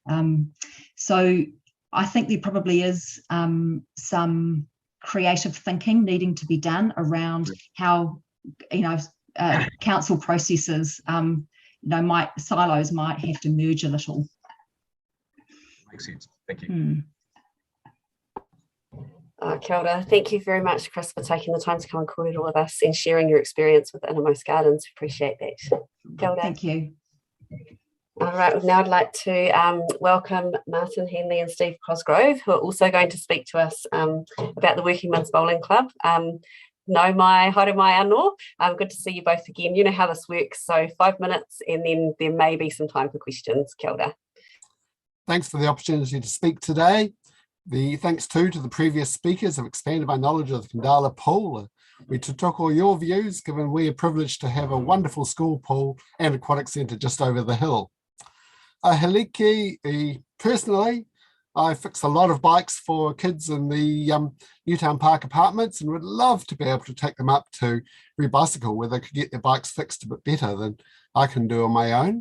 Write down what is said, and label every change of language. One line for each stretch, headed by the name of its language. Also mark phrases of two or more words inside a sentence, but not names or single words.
English: So I think there probably is some creative thinking needing to be done around how, council processes, silos might have to merge a little. Makes sense. Thank you.
Māori: Kia ora.
English: Thank you very much, Chris, for taking the time to come and kōrero with us and sharing your experience with Innermost Gardens. Appreciate that.
Māori: Kia ora.
English: Thank you. All right, now I'd like to welcome Martin Henley and Steve Cosgrove, who are also going to speak to us about the Workingmen's Bowling Club.
Māori: No mai, haere mai anō.
English: Good to see you both again. You know how this works, so 5 minutes and then there may be some time for questions.
Māori: Kia ora.
English: Thanks for the opportunity to speak today. The thanks too to the previous speakers have expanded my knowledge of the Khandallah pool. We took all your views, given we are privileged to have a wonderful school pool and aquatic centre just over the hill. Heliki, personally, I fix a lot of bikes for kids in the Newtown Park apartments and would love to be able to take them up to Rebicycle, where they could get their bikes fixed a bit better than I can do on my own.